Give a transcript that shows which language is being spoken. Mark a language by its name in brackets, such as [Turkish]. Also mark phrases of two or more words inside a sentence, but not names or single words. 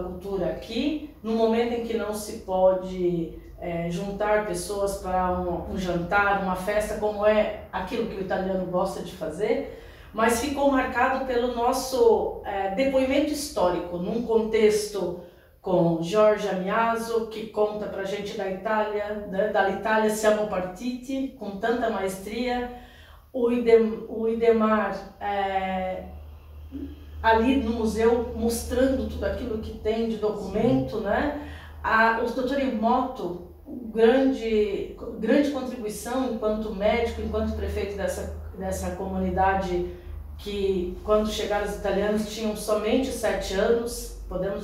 [Portuguese] cultura aqui, no momento em que não se pode juntar pessoas para um jantar, uma festa, como é aquilo que o italiano gosta de fazer, mas ficou marcado pelo nosso depoimento histórico, num contexto com Jorge Amiaso, que conta para a gente da Itália, né? [Italian] Dall'Italia siamo partiti, [Portuguese] com tanta maestria, o Idemar ali no museu mostrando tudo aquilo que tem de documento, né? O Dr. Imoto, grande contribuição enquanto médico, enquanto prefeito dessa comunidade que, quando chegaram os italianos, tinham somente 7 anos, podemos